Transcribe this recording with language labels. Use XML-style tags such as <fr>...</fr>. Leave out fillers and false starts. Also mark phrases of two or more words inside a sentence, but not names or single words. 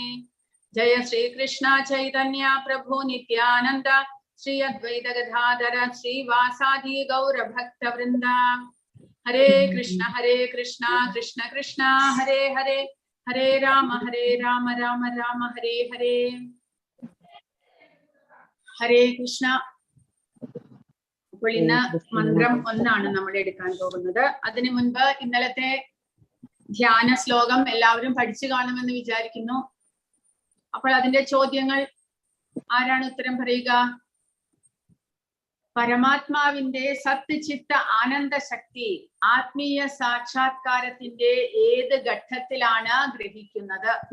<sa>Jaya Shri Krishna Chaitanya Prabhu Nityananda Shri Advaita Gadadhara Shri Vasadi Gaura Bhakta Vrinda. Hare Krishna Krishna Krishna Hare Hare Hare Rama Rama Rama Hare Hare. Hare Krishna.</sa> <ml>അപ്പോൾ ഇന്ന് മന്ത്രം 1 നമ്മൾ എടുക്കാൻ പോകുന്നത്. അതിനു മുൻപ് ഇന്നലത്തെ ധ്യാന ശ്ലോകം എല്ലാവരും പഠിച്ചു കാണുമെന്ന് വിചാരിക്കുന്നു. അപ്പോൾ അതിന്റെ ചോദ്യങ്ങൾ ആരാണ് ഉത്തരം പറയുക? പരമാത്മാവിന്റെ സത്ത് ചിത്ത ആനന്ദ ശക്തി ആത്മീയ സാക്ഷാത്കാരത്തിന്റെ ഏത് ഘട്ടത്തിലാണ് ഗ്രഹിക്കുന്നത്?</ml>